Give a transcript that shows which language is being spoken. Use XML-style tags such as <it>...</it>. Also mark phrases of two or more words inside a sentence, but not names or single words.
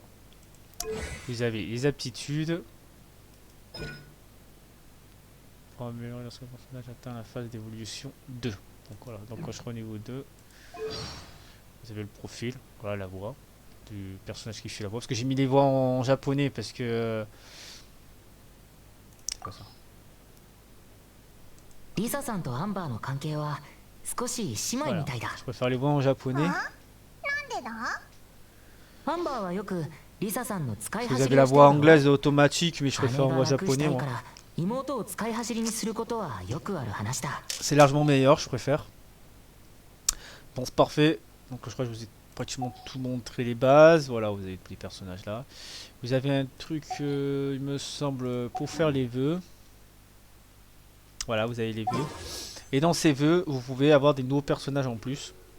<fr>Vous avez les aptitudes. Pour améliorer lorsque le personnage atteint la phase d'évolution 2. Donc voilà, donc quand je serai au niveau 2, vous avez le profil, voilà la voix du personnage qui fait la voix. Parce que j'ai mis les voix en japonais parce que... c'est quoi ça?</fr> <ja>Lisa-san et Amberの関係は少し姉妹みたいだ。</ja> <fr>Je préfère les voix en japonais.</fr> <ja>Amber はよく Lisa-sanの使い</ja> <fr>Vous</fr> <ja>走</ja> <fr>avez</fr> <ja>り</ja> <fr>la</fr> <ja>をしてい</ja> <fr>voix</fr> <ja>るの。</ja> <fr>anglaise automatique, mais je</fr> <ja>姉</ja> <fr>préfère en</fr> <ja>が</ja> <fr>voix</fr> <ja>楽した</ja> <fr>japonais</fr> <ja>い</ja> <fr>moi.</fr> <ja>から妹を使い走りにすることはよくある話だ。</ja> <fr>C'est largement meilleur, je préfère. Bon, c'est parfait. Donc je crois que je vous ai pratiquement tout montré les bases. Voilà, vous avez tous les personnages là. Vous avez un truc, il me semble, pour faire les vœux. Voilà, vous avez les vœux. Et dans ces vœux, vous pouvez avoir des nouveaux personnages en plus.</fr>